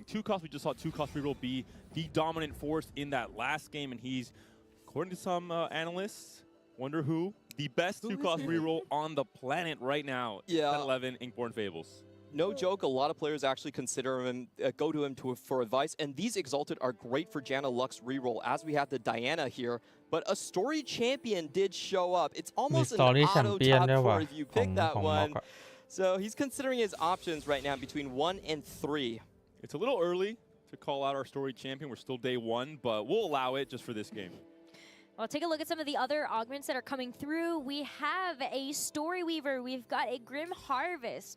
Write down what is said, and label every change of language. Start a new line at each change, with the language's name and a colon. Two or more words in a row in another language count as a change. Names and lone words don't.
English: 2 costs, we just saw 2 cost reroll be the dominant force in that last game, and he's, according to some analysts, wonder who, the best 2 cost reroll on the planet right now. Yeah. 11 Inkborn Fables. No joke, a lot of players actually consider him, go to him for advice, and these Exalted are great for Janna Lux reroll, as we have the Diana here, but a Story Champion did show up. It's almost an Story auto Champion top 4
Thai: ด้วยว่ะ
English: if you pick that
Thai: ของ
English: one.
Thai: Mock อะ
English: So he's considering his options right now between 1 and 3. It's a little early to call out our story champion. We're still day one, but we'll allow it just for this game. Well, take a look at some of the other augments that are coming through. We have a Story Weaver. We've got a Grim Harvest.